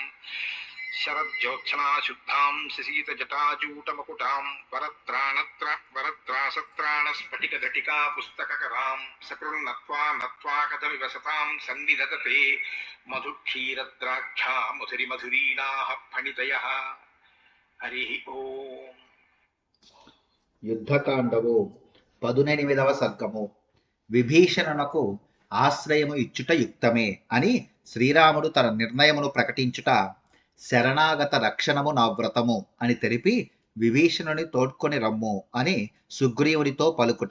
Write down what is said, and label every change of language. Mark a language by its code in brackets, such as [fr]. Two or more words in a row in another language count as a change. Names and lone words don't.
[sa] शरज्योत्सना शुद्धां शशीतजटाजूटमकुटां वरत्रासत्राणस्फटिकघटिका पुस्तककरां सकृन्नत्वा नत्वा कथमिव सतां सन्निधत्ते मधुक्षीरद्राक्षा मधुरिमधुरीणाः फणितयः। हरिः ओम्। [te] యుద్ధకాండము 18వ సర్గము. విభీషణునకు ఆశ్రయము ఇచ్చుట యుక్తమే అని శ్రీరాముడు తన నిర్ణయమును ప్రకటించుట, శరణాగత రక్షణము నా వ్రతము అని తెలిపి విభీషణుని తోడ్కొని రమ్ము అని సుగ్రీవునితో పలుకుట.